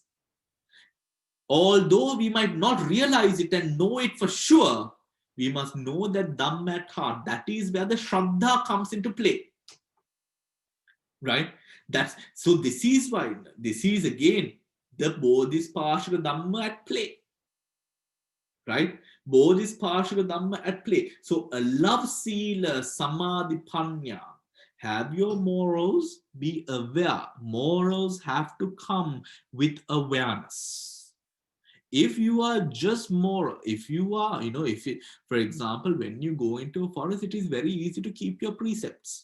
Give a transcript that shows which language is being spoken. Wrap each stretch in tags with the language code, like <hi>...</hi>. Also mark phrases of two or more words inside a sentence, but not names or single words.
<en>Although we might not realize it and know it for sure, we must know that Dhamma at heart. That is where the Shraddha comes into play, right? That's so. This is why, this is again the</en> <pi>Bodhispashika Dhamma</pi> <en>at play, right?</en> <pi>Bodhispashika Dhamma</pi> <en>at play. So a love,</en> <pi>sila, samadhi, panya.</pi> <en>Have your morals, be aware. Morals have to come with awareness. If you are just moral, if you are, if it, for example, when you go into a forest, it is very easy to keep your precepts.</en>